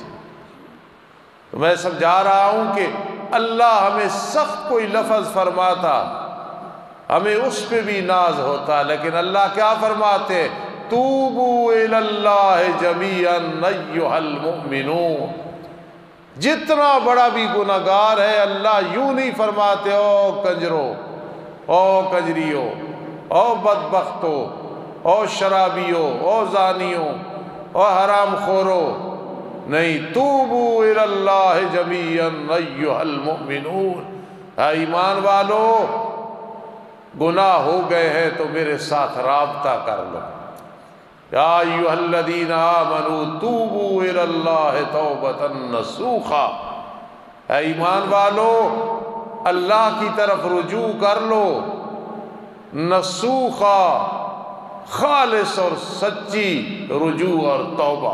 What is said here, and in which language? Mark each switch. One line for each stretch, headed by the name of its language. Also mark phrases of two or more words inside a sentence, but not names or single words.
Urdu: تو میں سمجھا رہا ہوں کہ اللہ ہمیں سخت کوئی لفظ فرماتا، ہمیں اس پہ بھی ناز ہوتا، لیکن اللہ کیا فرماتے؟
Arabic: توبوا الی اللہ جمیعا ایھا المؤمنون۔
Urdu: جتنا بڑا بھی گنہگار ہے، اللہ یوں نہیں فرماتے
Punjabi: او کنجرو، او کنجریو، او بدبختو، او شرابیو، او زانیو، او حرام خورو،
Arabic: نہیں، توبوا الی اللہ جمیعا ایھا المؤمنون۔
Urdu: اے ایمان والو، گناہ ہو گئے ہیں تو میرے ساتھ رابطہ کر لو۔
Arabic: یا ایھا الذین آمنوا توبوا الی اللہ توبۃ نصوحا،
Urdu: اے ایمان والو اللہ کی طرف رجوع کر لو، نصوحا، خالص اور سچی رجوع اور توبہ۔